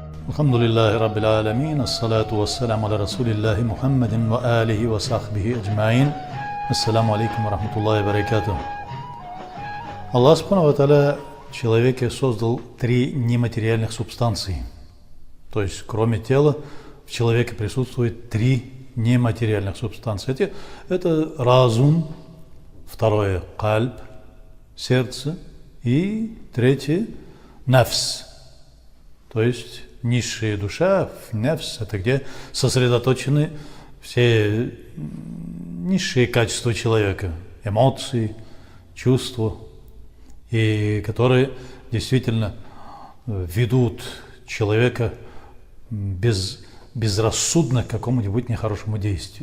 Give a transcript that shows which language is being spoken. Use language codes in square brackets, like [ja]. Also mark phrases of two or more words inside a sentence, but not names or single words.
[ar] الحمد لله رب العالمين الصلاة والسلام على رسول الله محمد وعلى آله وصحبه أجمعين. السلام عليكم ورحمة الله وبركاته. [ru] Аллах [ar] سبحانه وتعالى [ru] в человеке создал три нематериальных субстанции. То есть, кроме тела, в человеке присутствует три нематериальных субстанции. Это разум, второе – кальб, сердце, и третье – нафс, то есть низшая душа, нафс – это где сосредоточены все низшие качества человека, эмоции, чувства, и которые действительно ведут человека безрассудно к какому-нибудь нехорошему действию.